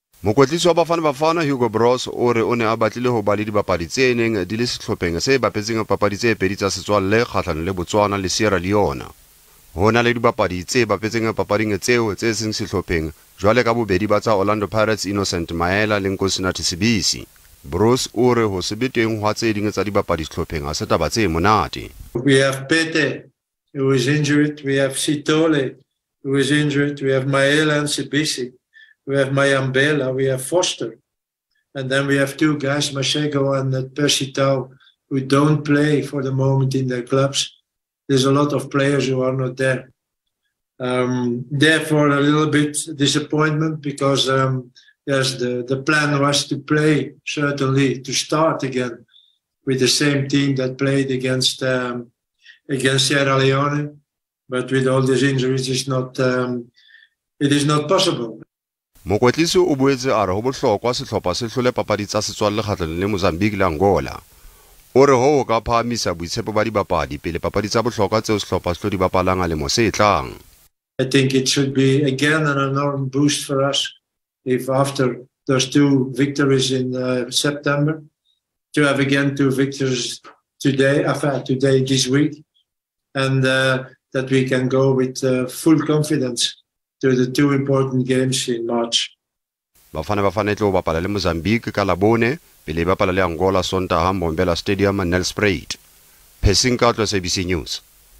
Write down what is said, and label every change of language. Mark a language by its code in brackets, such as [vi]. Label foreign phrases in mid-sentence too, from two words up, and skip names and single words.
[st] Mokwetlisi wa Bafana Bafana Hugo Broos o re o ne a batlile ho ba le dipapadi tse neng di le sehlopheng se bapetseng papadi tse pedi tsa setswalle kgahlanong le Botswana le Sierra Leone. Ho na le dipapadi tse bapetseng papading tseo tse seng sehlopheng jwale ka bobedi ba tsa Orlando Pirates Innocent Maela le Nkosinathi Sibisi. Broos o re ho se be teng hwa tse ding tsa dipapadi sehlopheng a se taba tse monate. [en] We have Pedi, who is injured. We have Sitole, who is injured. We have Maela and Sibisi. We have Mayambela, we have Foster. And then we have two guys, Mashego and Persitao, who don't play for the moment in their clubs. There's a lot of players who are not there. Therefore, a little bit disappointment because yes, the plan was to play, certainly, to start again with the same team that played against Sierra Leone. But with all these injuries, it is not possible. [st] Mokwetlisi o boetse a re ho bohlokwa sehlopha se hlole papadi tsa setswalle kgahlanong le Mozambiki le Angola. O re ho ka phahamisa boitshepo ba dibapadi pele papadi tsa bohlokwa tseo sehlopha se tlo di bapalang a lemo se tlang. [en] I think it should be again an enormous boost for us if after those two victories in September, to have again two victories today this week, and that we can go with full confidence to the two important games in March. [st] Bafana Bafana tlo bapala le Mozambique ka Labone, pele bapala le Angola Sontaga Mbombela Stadium Nelspruit. Phesinka tlo SABC News.